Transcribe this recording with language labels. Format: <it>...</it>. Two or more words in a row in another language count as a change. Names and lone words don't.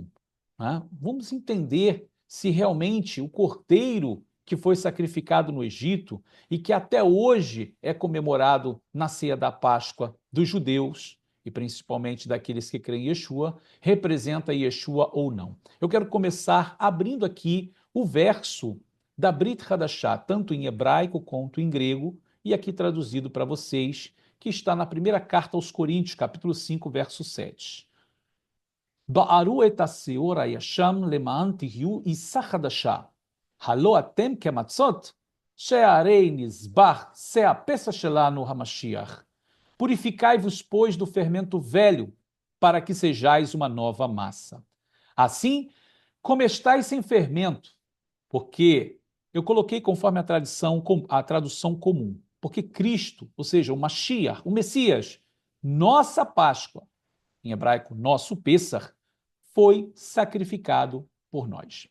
<pt>Vamos entender se realmente o Cordeiro que foi sacrificado no Egito e que até hoje é comemorado na ceia da Páscoa dos judeus, e principalmente daqueles que creem em Yeshua, representa Yeshua ou não. Eu quero começar abrindo aqui o verso da Brit Hadashah, tanto em hebraico quanto em grego, e aqui traduzido para vocês, que está na primeira carta aos Coríntios, capítulo 5, verso 7.</pt> <he>בערו את השאור הישן למען תהיו עיסה חדשה, הלא אתם כמצות, שהרי נזבח שה פסח שלנו המשיח.</he> <pt>Purificai-vos, pois, do fermento velho, para que sejais uma nova massa. Assim, como estáis sem fermento, porque eu coloquei conforme a tradução comum, porque Cristo, ou seja, o Mashiach, o Messias, nossa Páscoa, em hebraico, nosso Pêssar, foi sacrificado por nós.</pt>